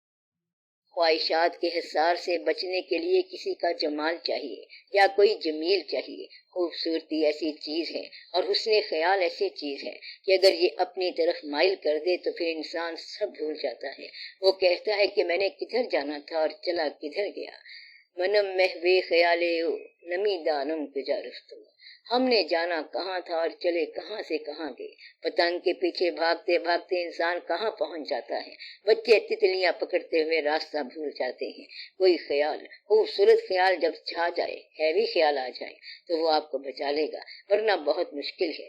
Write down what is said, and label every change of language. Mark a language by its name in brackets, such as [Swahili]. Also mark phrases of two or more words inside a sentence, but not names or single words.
[Urdu] خواہشات کے حصار سے بچنے کے لیے کسی کا جمال چاہیے یا کوئی جمیل چاہیے۔ خوبصورتی ایسی چیز ہے اور حسن خیال ایسی چیز ہے کہ اگر یہ اپنی طرف مائل کر دے تو پھر انسان سب بھول جاتا ہے۔ وہ کہتا ہے کہ میں نے کدھر جانا تھا اور چلا کدھر گیا۔ [Persian] منم محوے خیالے او نمی دانم کجا رفتو۔ [Urdu] ہم نے جانا کہاں تھا اور چلے کہاں سے کہاں گئے۔ پتنگ کے پیچھے بھاگتے بھاگتے انسان کہاں پہنچ جاتا ہے۔ بچے تتلیاں پکڑتے ہوئے راستہ بھول جاتے ہیں۔ کوئی خیال، خوبصورت خیال جب چھا جائے، ہیوی خیال آ جائے تو وہ آپ کو بچا لے گا، ورنہ بہت مشکل ہے۔